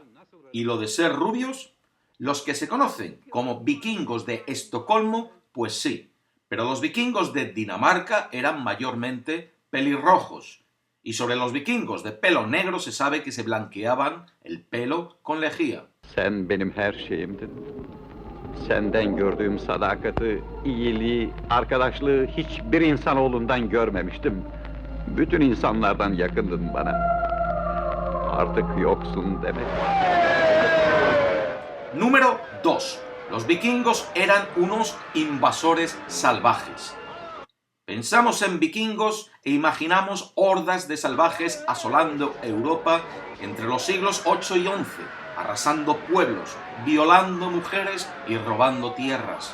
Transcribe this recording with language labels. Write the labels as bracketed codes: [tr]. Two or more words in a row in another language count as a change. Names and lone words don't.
[es] ¿Y lo de ser rubios? Los que se conocen como vikingos de Estocolmo, pues sí, pero los vikingos de Dinamarca eran mayormente pelirrojos. Y sobre los vikingos de pelo negro se sabe que se blanqueaban el pelo con lejía. [tr] Sen benim her şeyimdin. Senden gördüğüm sadakati, iyiliği, arkadaşlığı hiçbir insanoğlundan görmemiştim. Bütün insanlardan yakındın bana. Artık yoksun demek. [es] Número 2. Los vikingos eran unos invasores salvajes. Pensamos en vikingos e imaginamos hordas de salvajes asolando Europa entre los siglos 8 y 11, arrasando pueblos, violando mujeres y robando tierras.